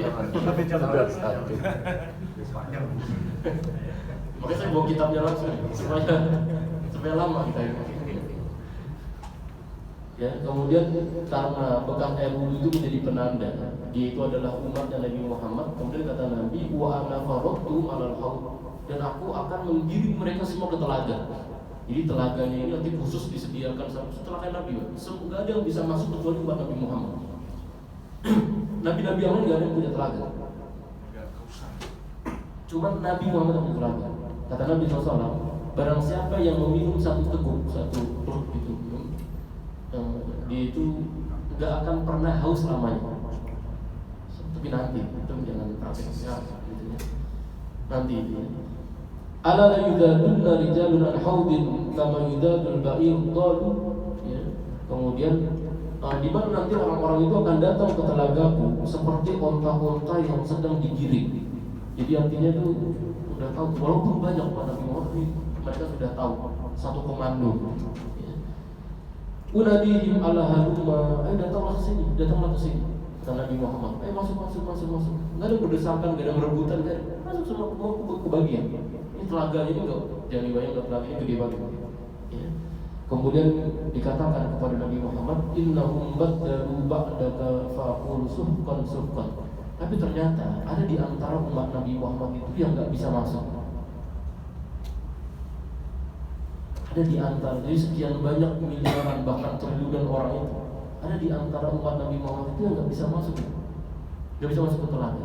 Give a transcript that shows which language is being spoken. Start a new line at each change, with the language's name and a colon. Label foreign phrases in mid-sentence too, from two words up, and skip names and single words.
Indonesian: Bukan satu. Makanya saya bawa kitabnya langsung supaya lama kita ini. Ya, kemudian karena bekas air wudhu itu menjadi penanda dia itu adalah umatnya Nabi Muhammad. Kemudian kata Nabi,
Arabic: وأنا فرطت على الحوض,
Indonesian: dan aku akan menggiring mereka semua ke telaga. Jadi telaganya ini nanti khusus disediakan setelah Nabi. Nggak ada yang bisa masuk kecuali umat Nabi Muhammad. Nabi-nabi yang lain nggak ada yang punya telaga. Cuma Nabi Muhammad yang punya telaga. Kata Nabi SAW, barang siapa yang meminum satu teguk, satu teluk itu, dia itu nggak akan pernah haus lamanya. Tapi nanti itu jangan praktek ya, gitu ya. Nanti ya.
Arabic: ألا ليذادن رجال عن حوضي كما يذاد البعير الضال, ya.
Indonesian: Kemudian di mana nanti orang-orang itu akan datang ke telagaku seperti onta-onta yang sedang digiring. Jadi artinya itu sudah tahu, walaupun banyak Nabi Muhammad, mereka sudah tahu satu komando. Ya.
Arabic: أناديهم ألا هلم,
Indonesian: ayo datanglah ke sini. Kata Nabi Muhammad, ayo masuk. Nggak ada berdesakan, nggak ada merebutan, nggak ada. Masuk semua kebagian. Ini telaganya ini nggak, jangan dibayangkan telaganya gede banget. Ya. Kemudian dikatakan kepada Nabi Muhammad,
Arabic: إنهم بدلوا بعدك فأقول سحقا.
Indonesian: Tapi ternyata ada di antara umat Nabi Muhammad itu yang nggak bisa masuk. Ada di antara, jadi sekian banyak miliaran bahkan triliunan orang itu, ada di antara umat Nabi Muhammad itu yang nggak bisa masuk, nggak bisa masuk ke telaga.